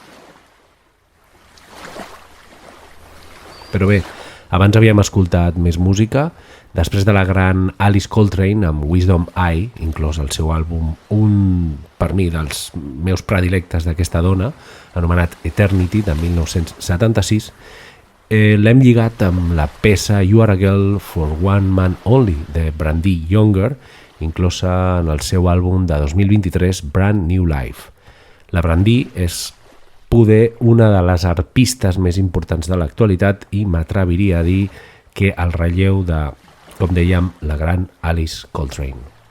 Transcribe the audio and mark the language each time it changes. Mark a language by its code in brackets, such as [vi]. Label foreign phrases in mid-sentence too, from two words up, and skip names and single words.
[ca] Però bé, abans havíem escoltat més música, després de la gran Alice Coltrane amb Wisdom Eye, inclòs el seu àlbum, un per mi dels meus predilectes d'aquesta dona, anomenat Eternity, de 1976, l'hem lligat amb la peça You Are a Girl for One Man Only, de Brandee Younger, inclosa en el seu àlbum de 2023, Brand New Life. La Brandee és poder una de les arpistes més importants de l'actualitat i m'atreviria a dir que el relleu de, com dèiem, la gran Alice Coltrane.